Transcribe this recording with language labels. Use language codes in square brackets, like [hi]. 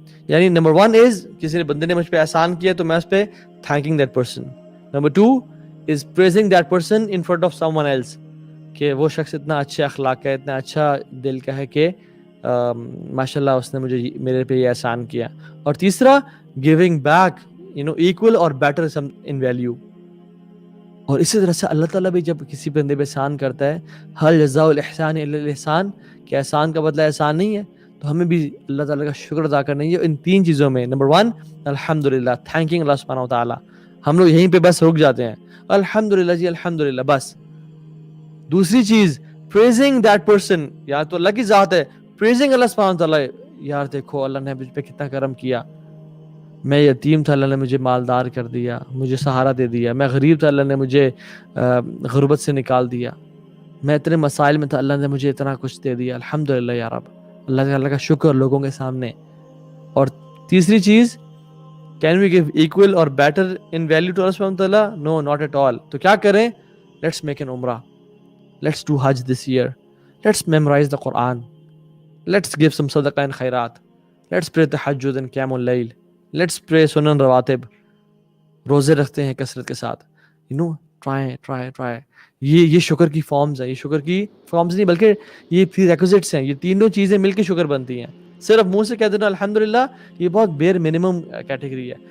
[ur] یعنی نمبر 1 از کسی نے بندے نے مجھ پہ احسان کیا تو میں اس پہ [en] thanking that person. [ur] Number 2 [en] is praising that person in front of someone else, [ur] کہ وہ شخص اتنا اچھے اخلاق کا ہے, اتنا اچھا دل کا ہے کہ ماشاءاللہ اس نے مجھے میرے پہ یہ احسان کیا. اور تیسرا [en] giving back equal or better in value. [ur] اور اسی طرح سے اللہ تعالیٰ بھی جب کسی بندے پہ احسان کرتا ہے, [ar] هل جزاء الاحسان الا الاحسان, [ur] کہ احسان کا بدلہ احسان نہیں ہے, تو ہمیں بھی اللہ تعالیٰ کا شکر ادا کرنا ہے ان 3 چیزوں میں. نمبر 1 الحمدللہ, تھینکنگ اللہ سبحانہ و تعالیٰ. ہم لوگ یہیں پہ بس رک جاتے ہیں, الحمدللہ جی الحمدللہ بس. دوسری چیز [en] praising that person, [ur] یا تو اللہ کی ذات ہے, praising اللہ سبحانہ و تعالیٰ, یار دیکھو اللہ نے مجھ پہ کتنا کرم کیا, میں یتیم تھا اللہ نے مجھے مالدار کر دیا, مجھے سہارا دے دیا, میں غریب تھا اللہ نے مجھے غربت سے نکال دیا, میں اتنے مسائل میں تھا اللہ نے مجھے اتنا کچھ دے دیا, الحمدللہ یا رب. اللہ کا شکر لوگوں کے سامنے. اور تیسری چیز [en] Can we give equal or better in value to Allah subhanahu wa ta'ala? No, not at all. [ur] تو کیا کریں؟ [en] Let's make an umrah. Let's do Hajj this year. Let's memorize the Quran. Let's give some sadaqah and khairat. Let's pray tahajjud and qiyamul layl. Let's pray sunan rawatib. [ur] روزے رکھتے ہیں کثرت کے ساتھ. [en] You know, try. [ur] یہ شکر کی forms ہیں. یہ شکر کی فارمز نہیں بلکہ یہ پری ریکوزٹس ہیں. یہ تینوں چیزیں مل کے شکر بنتی ہیں. صرف منہ سے کہہ دینا الحمدللہ یہ بہت بیر منیمم کیٹیگری ہے.